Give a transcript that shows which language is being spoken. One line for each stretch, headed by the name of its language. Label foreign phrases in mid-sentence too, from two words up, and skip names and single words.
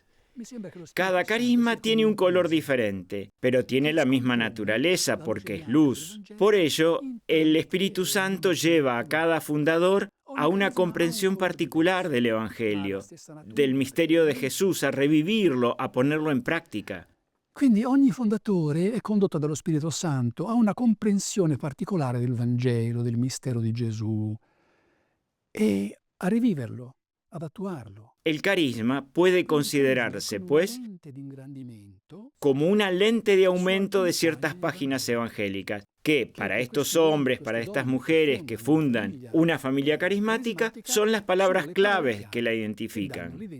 Spanish: Cada carisma tiene un color diferente, pero tiene la misma naturaleza porque es luz. Por ello, el Espíritu Santo lleva a cada fundador a una comprensión particular del Evangelio, del misterio de Jesús, a revivirlo, a ponerlo en práctica.
Italian: Quindi ogni fondatore è condotto dallo Spirito Santo a una comprensione particolare del Vangelo, del mistero di Gesù, e a riviverlo, ad attuarlo.
Spanish: El carisma puede considerarse, pues, como una lente de aumento de ciertas páginas evangélicas, que para estos hombres, para estas mujeres que fundan una familia carismática, son las palabras claves que la identifican.